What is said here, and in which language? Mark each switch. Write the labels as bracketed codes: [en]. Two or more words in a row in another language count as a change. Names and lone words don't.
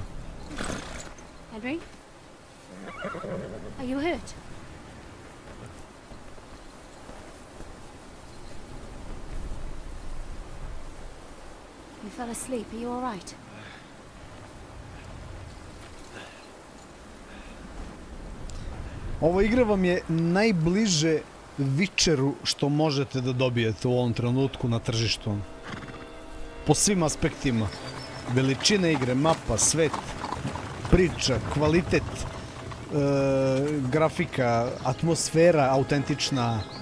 [en] Henry? Are you hurt? You fell asleep. Are you all right? [sr] Ova igra vam je najbliže Witcheru što možete da dobijete u ovom trenutku na tržištu. Po svim aspektima. Veličina igre, mapa, svet, priča, kvalitet, grafika, atmosfera autentična.